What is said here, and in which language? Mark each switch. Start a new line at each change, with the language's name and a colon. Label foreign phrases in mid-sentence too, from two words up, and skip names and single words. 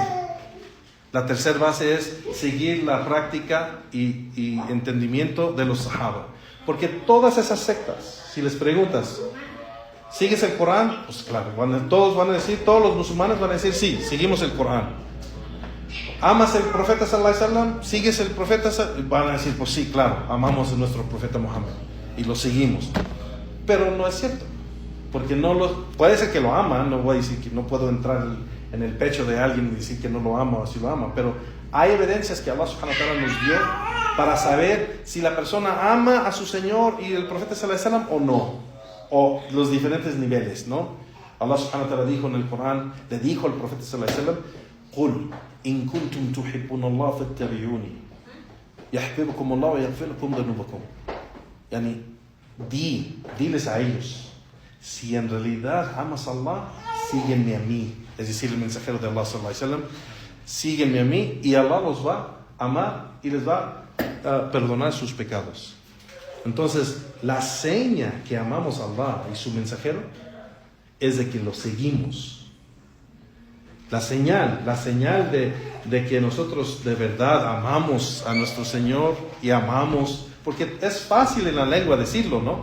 Spanish: La tercera base es seguir la práctica y entendimiento de los sahaba. Porque todas esas sectas, si les preguntas, ¿sigues el Corán? Pues claro, todos van a decir, todos los musulmanes van a decir, sí, seguimos el Corán. ¿Amas el profeta
Arabic: صلى الله عليه وسلم?
Spanish: ¿Sigues el profeta? Van a decir, pues sí, claro, amamos a nuestro profeta Muhammad y lo seguimos. Pero no es cierto, porque puede ser que lo ama, no voy a decir que no puedo entrar en el pecho de alguien y decir que no lo ama o si lo ama, pero hay evidencias que Allah
Arabic: سبحانه وتعالى
Spanish: nos dio para saber si la persona ama a su Señor y el profeta
Arabic: صلى الله عليه وسلم
Spanish: o no, o los diferentes niveles, ¿no? Allah
Arabic: سبحانه وتعالى
Spanish: dijo en el Corán, le dijo al profeta
Arabic: صلى الله عليه وسلم, قل إن كنتم تحبون الله فاتبعوني يحببكم الله ويغفر لكم ذنوبكم.
Spanish: Yani, diles a ellos, si en realidad amas a Allah, sígueme a mí. Es decir, el mensajero de Allah
Arabic: صلى الله عليه وسلم,
Spanish: sígueme a mí y Allah los va a amar y les va a perdonar sus pecados. Entonces, la seña que amamos a Allah y su mensajero es de que lo seguimos. La señal de que nosotros de verdad amamos a nuestro Señor y amamos, porque es fácil en la lengua decirlo, ¿no?